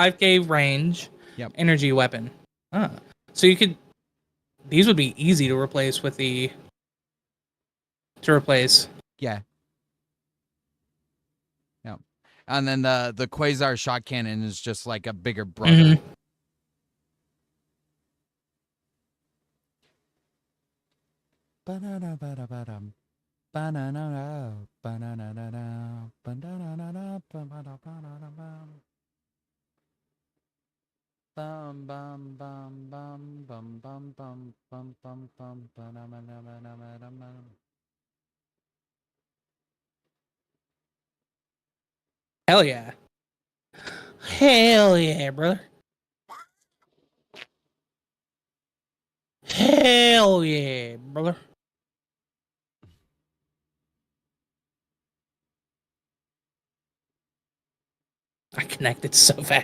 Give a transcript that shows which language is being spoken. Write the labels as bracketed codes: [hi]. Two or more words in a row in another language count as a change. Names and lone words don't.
[en] 5K range. Yep. Energy weapon. So you could. These would be easy to replace with the. To replace. Yeah. Yep. And then the Quasar shot cannon is just like a bigger brother. Mhm. Ba-da-da-ba-da-ba-dum. Ba-na-na-na, ba-na-na-na-na, ba-da-na-na-na, ba-ba-da-ba-da-ba-dum. Bum bum bum bum bum bum bum bum bum bum ba-da-ba-da-ba-da-ba-dum. Hell yeah. Hell yeah, brother. Hell yeah, brother. I connected so fast.